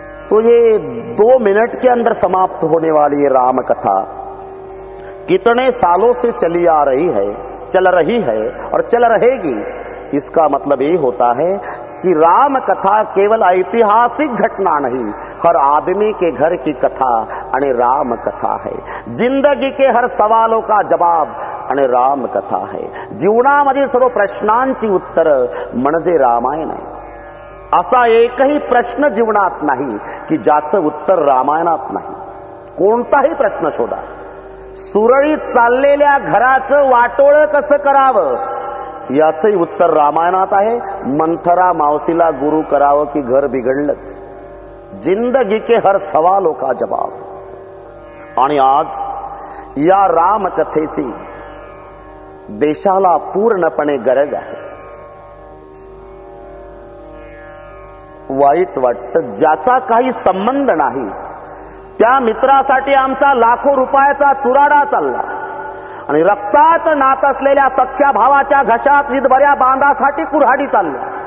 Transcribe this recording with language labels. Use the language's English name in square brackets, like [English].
[Hindi] तो ये 2 मिनट के अंदर समाप्त होने वाली ये राम कथा कितने सालों से चली आ रही है, चल रही है और चल रहेगी. इसका मतलब ये होता है कि राम कथा केवल ऐतिहासिक घटना नहीं, हर आदमी के घर की कथा आणि राम कथा है. जिंदगी के हर सवालों का जवाब आणि राम कथा है. [Marathi] जीवनामध्ये सर्व प्रश्नांची उत्तर म्हणजे रामायण आहे. असा एकही प्रश्न जीवनात नाही की ज्याचं उत्तर रामायणात नाही. कोणताही प्रश्न शोधा. सुरळीत चाललेल्या घराचं वाटोळं कसं करावं याचंही उत्तर रामायणात आहे. मंथरा मावशीला गुरु करावं की घर बिघडलंच. [Hindi] जिंदगी के हर सवालों का जवाब. [Marathi] आणि आज या रामकथेची देशाला पूर्णपणे गरज आहे. वाईट वाटतं, ज्याचा काही संबंध नाही त्या मित्रासाठी आमचा लाखो रुपयाचा चुराडा चालला आणि रक्ताचं नात असलेल्या सख्या भावाच्या घशात विधभऱ्या बांधासाठी कुऱ्हाडी चालल्या.